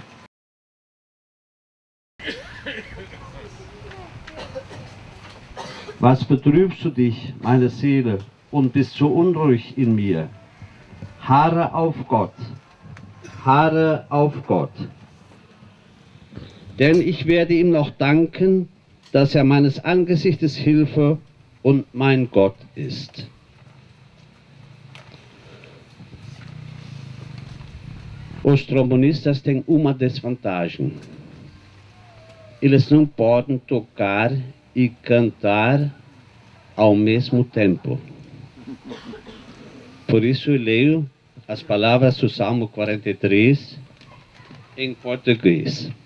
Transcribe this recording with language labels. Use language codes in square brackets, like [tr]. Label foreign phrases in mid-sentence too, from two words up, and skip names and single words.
[de] Was betrübst du dich, meine Seele, und bist so unruhig in mir? Harre auf Gott, harre auf Gott. Denn ich werde ihm noch danken, dass er meines Angesichtes Hilfe und mein Gott ist. [pt] Os trombonistas têm uma desvantagem. Eles não podem tocar e cantar ao mesmo tempo. Por isso eu leio as palavras do Salmo 43 em português.